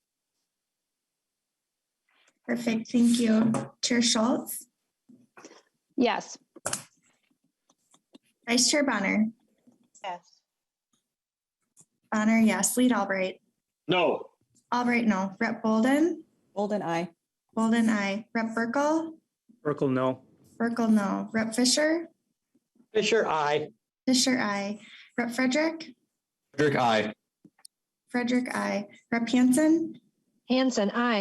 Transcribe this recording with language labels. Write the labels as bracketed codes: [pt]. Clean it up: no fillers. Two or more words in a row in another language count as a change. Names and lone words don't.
[en] Perfect, thank you. Chair Schultz? Yes. Vice Chair Bonner? Yes. Bonner, yes. Lead Albright? No. Albright, no. Rep Bolden? Bolden, aye. Bolden, aye. Rep Burkle? Burkle, no. Burkle, no. Rep Fisher? Fisher, aye. Fisher, aye. Rep Frederick? Frederick, aye. Frederick, aye. Rep Hansen? Hansen, aye.